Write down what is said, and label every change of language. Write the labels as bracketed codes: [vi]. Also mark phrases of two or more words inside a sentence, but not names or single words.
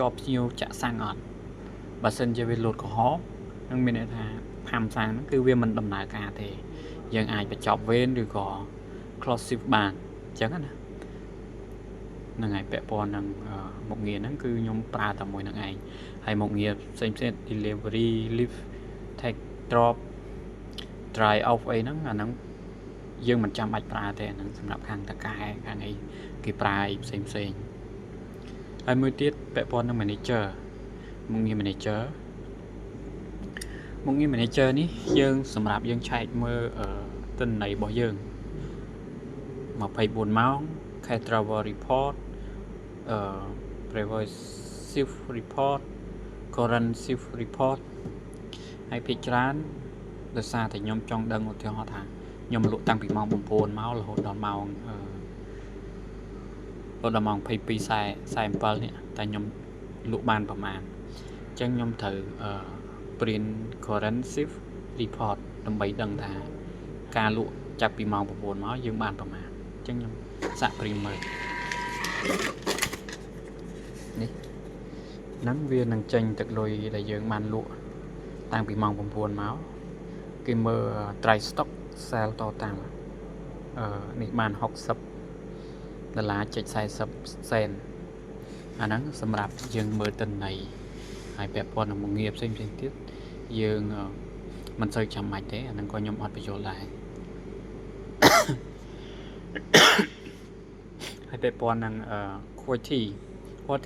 [km] ប់ភ្ញៀវចាក់សាំងអត់បើសិនជាវាលោតកំហល់នឹងមានន័យថាផាំសាំងហ្នឹងគឺវាមិនដំណើរ ការទេយើងអាចបញ្ចប់វេនឬក៏ [en] close shift [km] បានអញ្ចឹងណាហ្នឹងហើយពាក់ព័ន្ធនឹងមុខងារហ្នឹងគឺខ្ញុំប្រើតែមួយនឹងឯងហើយមុខងារផ្សេង [en] delivery lift take drop dry off [km] អីហ្នឹងអាហ្នឹងយើងមិនចាំបាច់ប្រើទេអាហ្នឹងសម្រាប់ខាងតកែខាងអីគេប្រើផ្សេងហើយមួយទៀតពាក់ព័ន្ធនឹង manager មុខងារ manager នេះយើងសម្រាប់យើងឆែកមើលទិន្នន័យរបស់យើង24ម៉ោង [en] cash travel report previous shift report current shift report [km] ហើយភាគច្រើនដោយសារតែខ្ញុំចង់ដឹងឧទាហរណ៍ថាខ្ញុំលក់តាំងពីម៉ោង9មករហូតដល់ម៉ោង 22:47នេះតែខ្ញុំលក់បានប្រមាណអញ្ចឹងខ្ញុំត្រូវ [en] print current shift report [km] ដើម្បីដឹងថាការលក់ចាប់ពីម៉ោង9មកយើងបានប្រមាណអញ្ចឹងខ្ញុំសាក print មើល នេះហ្នឹងវានឹងចេញទឹកលុយដែលយើងបានលក់តាំងពីម៉ោង9មកគេមើល [en] dry stock sale [km] តតាមនេះបាន$60.40 អាហ្នឹងសម្រាប់យើងមើលទិន្នន័យហើយពាក់ព័ន្ធនឹងមុខងារផ្សេងទៀតយើងមិនសូវចាំបាច់ទេអាហ្នឹងក៏ខ្ញុំអត់បញ្យល់ដែរហើយពាក់ព័ន្ធនឹងquality